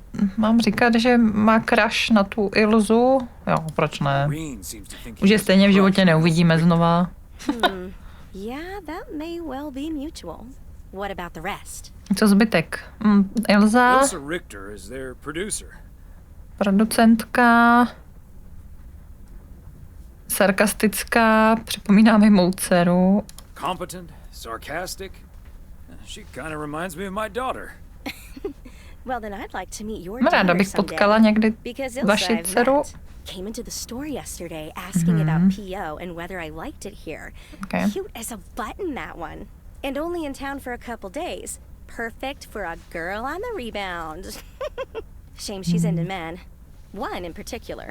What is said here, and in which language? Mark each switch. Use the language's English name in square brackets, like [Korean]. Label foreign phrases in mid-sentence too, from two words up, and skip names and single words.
[Czech] mám říkat, že má crush na tu Ilzu? Jo, proč ne? Už je stejně v životě neuvidíme znova. [English] Yeah, that may well be mutual. What about the rest? [Czech] Co zbytek? Ilza, [English] Richter is their producer. [Czech] producentka, sarkastická, připomíná mi mou dceru. [English] Competent, sarcastic. She kind of reminds me of my daughter. Well, then I'd like to meet your daughter [Czech] Ráda bych [English] someday. [Czech] potkala někdy [English] Because Ilsa [Czech] vaši [English] I've [Czech] dceru. [English] met. Came into the store yesterday asking about PO and whether I liked it here. Okay. Cute as a button, that one. And only in town for a couple days. Perfect for a girl on the rebound. Shame she's into men. One in particular.